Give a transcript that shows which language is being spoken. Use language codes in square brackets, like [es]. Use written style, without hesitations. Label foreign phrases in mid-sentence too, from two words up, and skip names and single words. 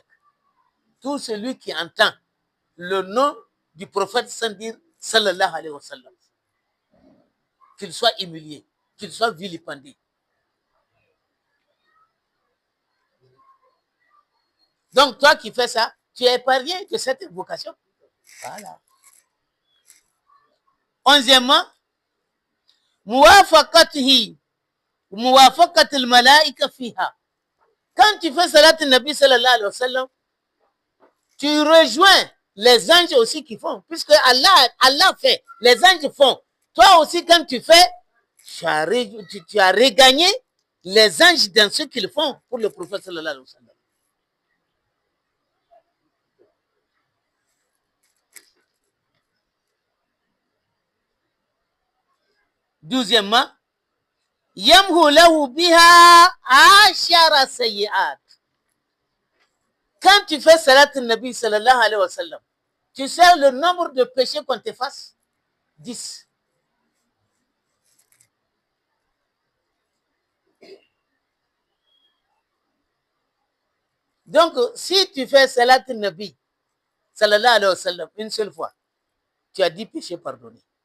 [fr] Tout celui qui entend le nom du prophète sans dire [ar] صلى الله عليه وسلم, [fr] qu'il soit humilié, qu'il soit vilipendé. Donc toi qui fais ça, tu es épargné de cette invocation. Voilà. [ar] Onzièmement, موافقته، موافقة الملائكة فيها. [fr] Quand tu fais [ar] صلاة النبي صلى الله عليه وسلم, [fr] tu rejoins les anges aussi qui font, puisque Allah fait, les anges font. Toi aussi, quand tu fais, tu as regagné les anges dans ce qu'ils font pour le prophète [ar] صلى الله عليه وسلم. Douzièmement, يمحو له بها عشر سيئات. [fr] Quand tu fais [ar] صلاة النبي صلى الله عليه وسلم, [fr] tu sais le nombre de péchés qu'on t'efface? 10. Donc, si tu fais [ar] صلاة النبي صلى الله عليه وسلم [fr] une seule fois, tu as 10 péchés pardonnés.